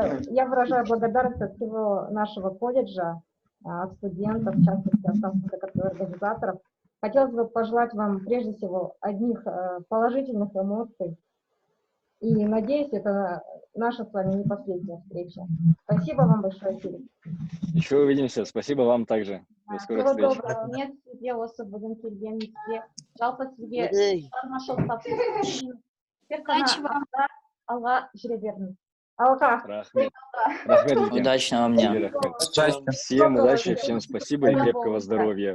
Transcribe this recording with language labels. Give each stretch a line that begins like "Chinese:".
Russian: Я выражаю благодарность от всего нашего колледжа, от студентов, в частности, от организаторов. Хотелось бы пожелать вам, прежде всего, одних положительных эмоций. И надеюсь, это наша с вами не последняя встреча. Спасибо вам большое, Серик. Еще увидимся. Спасибо вам также. До скорых Всего встреч. доброго.
Kazakh: Нет, сізге осы бүгін келгеніңізге. Жалпы сізге шығармашылық табыс. Тек қана алға жүре беріңіз. Алға. Рахмет. Рахмет.
Russian: Удачного вам дня. Всем удачи, всем спасибо и крепкого здоровья.